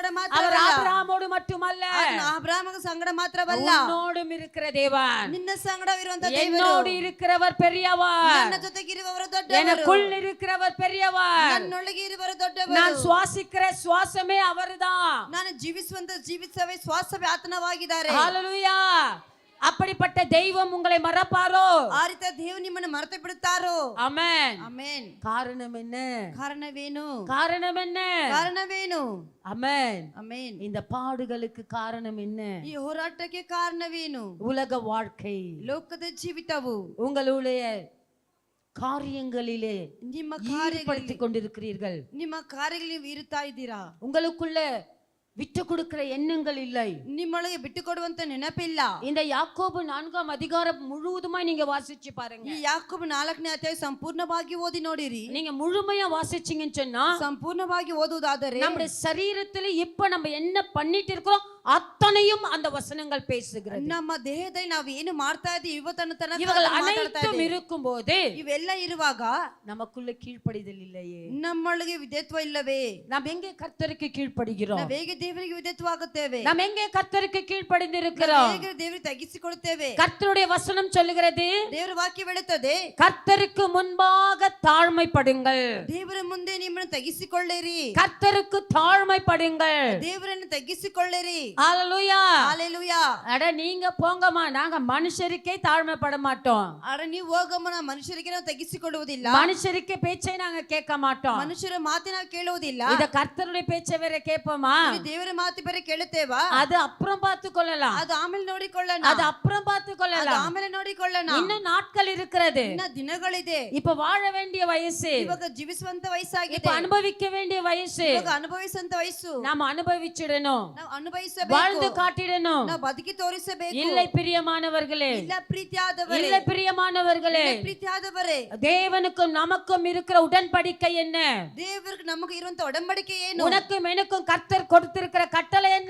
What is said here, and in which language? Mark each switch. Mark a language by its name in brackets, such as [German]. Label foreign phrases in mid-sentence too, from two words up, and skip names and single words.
[Tamil] அவர் [Kannada] ಮಾತ್ರವಲ್ಲ, [Tamil] ஆபிரகாமோடு மட்டுமல்ல, [Kannada] ಆತನ ಅಬ್ರಹಾಮನ ಸಂಗಡ ಮಾತ್ರವಲ್ಲ, [Tamil] உன்னோடும் இருக்கிற தேவன். [Kannada] ನಿನ್ನ ಸಂಗಡವಿರುವಂತ ದೇವರು. [Tamil] என்னோடு இருக்கிறவர் பெரியவர், [Kannada] ನನ್ನ ಜೊತೆಗಿರುವವರು ದೊಡ್ಡವರು. [Tamil] எனக்குள் இருக்கிறவர் பெரியவர். [Kannada] ನನ್ನೊಳಗೆ ಇರುವವರು ದೊಡ್ಡವರು. [Tamil] நான் சுவாசிக்கிற சுவாசமே அவர்தான். [Kannada] ನಾನು ಜೀವಿಸುವಂತ ಜೀವಿಸವೇ ಶ್ವಾಸವೇ ಆತನವಾಗಿದ್ದಾರೆ. [Tamil] ஹalleluya, அப்படிப்பட்ட தெய்வம் உங்களை மறப்பாரோ? [Kannada] ಆ ರೀತಿಯ ದೇವರು ನಿಮ್ಮನ್ನು ಮರೆತು ಬಿಡುತ್ತಾರೋ? [Tamil] ஆமென், [Kannada] ಆಮೆನ್. [Tamil] காரணம் என்ன? [Kannada] ಕಾರಣವೇನು? [Tamil] காரணம் என்ன? [Kannada] ಕಾರಣವೇನು? [Tamil] ஆமென். [Kannada] ಆಮೆನ್. [Tamil] இந்த பாடுகளுக்கு காரணம் என்ன? [Kannada] ಈ ಹೋರಾಟಕ್ಕೆ ಕಾರಣವೇನು? [Tamil] உலக வாழ்க்கை, [Kannada] ಲೋಕದ ಜೀವಿತವು [Tamil] உங்களுடைய காரியங்களிலே [Kannada] ನಿಮ್ಮ [Tamil] ஈடுபடுத்திக் கொண்டிருக்கிறீர்கள். [Kannada] ನಿಮ್ಮ ಕಾರ್ಯಗಳಲ್ಲಿ ನೀವು ಇರುತ್ತಾ ಇದ್ದೀರಾ? [Tamil] உங்களுக்குள்ள விட்டு கொடுக்கிற எண்ணங்கள் இல்லை. [Kannada] ನಿಮ್ಮೊಳಗೆ ಬಿಟ್ಟು ಕೊಡುವಂತ ನೆನಪಿಲ್ಲ. [Tamil] இந்த யாக்கோபு 4ஆம் அதிகாரம் முழுவதுமாய் நீங்க வாசிச்சு பாருங்க. [Kannada] ಈ ಯಾಕೋಬ 4ನೇ ಅಧ್ಯಾಯ ಸಂಪೂರ್ಣವಾಗಿ ಓದಿ ನೋಡಿರಿ. [Tamil] நீங்க முழுமையா வாசிச்சீங்கன்னு சொன்னா, [Kannada] ಸಂಪೂರ್ಣವಾಗಿ ಓದುವುದಾದರೆ [Tamil] நம்முடைய சரீரத்துல இப்ப நம்ம என்ன பண்ணிட்டு இருக்கிறோம் அத்தனையும் அந்த வசனங்கள் பேசுகிறது. [Kannada] ನಮ್ಮ ದೇಹದಲ್ಲಿ ನಾವು ಏನು ಮಾಡ್ತಾ ಇದ್ದೀವಿ ಇವತ್ತನ್ನು ತನಕ [Tamil] இவர்கள் [Kannada] ಮಾತಾಡ್ತಾ [Tamil] அனைத்தும் [Kannada] ಇದ್ದೀವಿ. [Tamil] இருக்கும்போது [Kannada] ಇವೆಲ್ಲ ಇರುವಾಗ [Tamil] நமக்குள்ள கீழ்ப்படிதல் இல்லையே. [Kannada] ನಮ್ಮೊಳಗೆ ವಿಧೇಯತ್ವ ಇಲ್ಲವೇ? [Tamil] நாம் எங்கே கர்த்தருக்கு கீழ்ப்படுகிறோம்? [Kannada] ನಾವು ಹೇಗೆ ದೇವರಿಗೆ ವಿಧೇಯತ್ವಾಗುತ್ತೇವೆ? [Tamil] நாம் எங்கே கர்த்தருக்கு கீழ்ப்படிந்திருக்கிறோம்? [Kannada] ಹೇಗೆ ದೇವರಿಗೆ ತಗ್ಗಿಸಿಕೊಡುತ್ತೇವೆ? [Tamil] கர்த்தருடைய வசனம் சொல்லுகிறது, [Kannada] ದೇವರ ವಾಕ್ಯ ಹೇಳುತ್ತದೆ, [Tamil] கர்த்தருக்கு முன்பாக தாழ்மைப்படுங்கள். [Kannada] ದೇವರ ಮುಂದೆ ನಿಮ್ಮನ್ನು ತಗ್ಗಿಸಿಕೊಳ್ಳಿರಿ. [Tamil] கர்த்தருக்கு தாழ்மைப்படுங்கள். [Kannada] ದೇವರನ್ನು ತಗ್ಗಿಸಿಕೊಳ್ಳಿರಿ. [Tamil] ஹalleluya, [Kannada] ஹalleluya. [Tamil] அட நீங்க போங்கம்மா, நாங்க மனுஷருக்கே தாழ்மைப்பட மாட்டோம். [Kannada] ಅರೆ ನೀವು ಹೋಗಮ್ಮ, ನಾವು ಮನುಷ್ಯರಿಗೆ ನಾವು ತಗ್ಗಿಸಿಕೊಳ್ಳುವುದಿಲ್ಲ. [Tamil] மனுஷருக்கு பேச்சை நாங்க கேட்க மாட்டோம். [Kannada] ಮನುಷ್ಯರ ಮಾತು ನಾವು ಕೇಳುವುದಿಲ್ಲ. [Tamil] இத கர்த்தருடைய பேச்சை வேற கேட்போமா? [Kannada] ಇದು ದೇವರ ಮಾತು ಬೇರೆ ಕೇಳುತ್ತೇವಾ? [Tamil] அது அப்புறம் பார்த்து கொள்ளலாம், [Kannada] ಅದು ಆಮೇಲೆ ನೋಡಿಕೊಳ್ಳೋಣ. [Tamil] அது அப்புறம் பார்த்து [Kannada] ಅದು [Tamil] கொள்ளலாம். [Kannada] ಆಮೇಲೆ ನೋಡಿಕೊಳ್ಳೋಣ. [Tamil] இன்னும் நாட்கள் இருக்கிறது. [Kannada] ಇನ್ನ ದಿನಗಳಿದೆ. [Tamil] இப்ப வாழ வேண்டிய வயசு, [Kannada] ಇವಾಗ ಜೀವಿಸುವಂತ ವಯಸ್ಸಾಗಿದೆ. [Tamil] இப்ப அனுபவிக்க வேண்டிய வயசு. [Kannada] ಇವಾಗ ಅನುಭವಿಸುವಂತ ವಯಸ್ಸು. [Tamil] நாம அனுபவிச்சிடணும், [Kannada] ನಾವು ಅನುಭವಿಸಬೇಕು. [Tamil] வாழ்ந்து காட்டிடணும். [Kannada] ನಾವು ಬದುಕಿ ತೋರಿಸಬೇಕು. [Tamil] இல்லை பிரியமானவர்களே, [Kannada] ಇಲ್ಲ ಪ್ರೀತಿಯಾದವರೇ, [Tamil] இல்லை பிரியமானவர்களே, [Kannada] ಇಲ್ಲ ಪ್ರೀತಿಯಾದವರೇ, [Tamil] தேவனுக்கும் நமக்கும் இருக்கிற உடன்படிக்கை என்ன? [Kannada] ದೇವರಿಗೆ ನಮಗೆ ಇರುವಂತ ಒಡಂಬಡಿಕೆ ಏನು? [Tamil] உனக்கும் எனக்கும் கர்த்தர் கொடுத்திருக்கிற கட்டளை என்ன?